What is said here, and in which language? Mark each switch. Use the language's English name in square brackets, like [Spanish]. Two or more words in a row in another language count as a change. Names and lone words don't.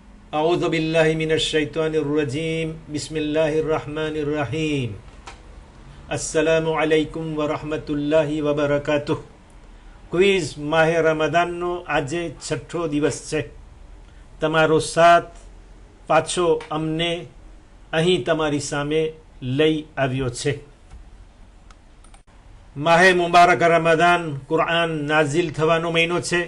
[Arabic] أعوذ بالله من الشيطان الرجيم بسم الله الرحمن الرحيم السلام عليكم ورحمة الله وبركاته [Gujarati] ક્વિઝ માહે રમદાનનો આજે છઠ્ઠો દિવસ છે. તમારો સાથ પાછો અમને અહીં તમારી સામે લઈ આવ્યો છે. માહે મુબારક રમદાન કુરઆન નાઝિલ થવાનો મહિનો છે.